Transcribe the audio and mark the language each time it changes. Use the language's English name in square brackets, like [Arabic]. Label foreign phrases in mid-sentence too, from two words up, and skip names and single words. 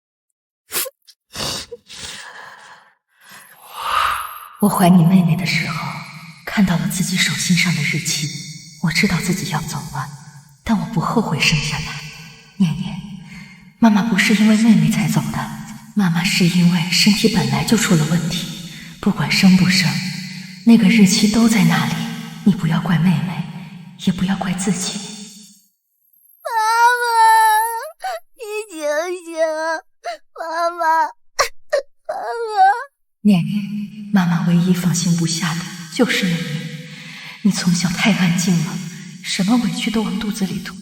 [Chinese] 我懷你妹妹的時候，看到了自己手心上的日期，我知道自己要走了，但我不後悔生下她。念念，媽媽不是因為妹妹才走的，媽媽是因為身體本來就出了問題，不管生不生，那個日期都在那裡，你不要怪妹妹，也不要怪自己。媽媽，你醒醒，媽媽，媽媽。念念，媽媽唯一放心不下的就是念念。你從小太安靜了，什麼委屈都往肚子裡吞。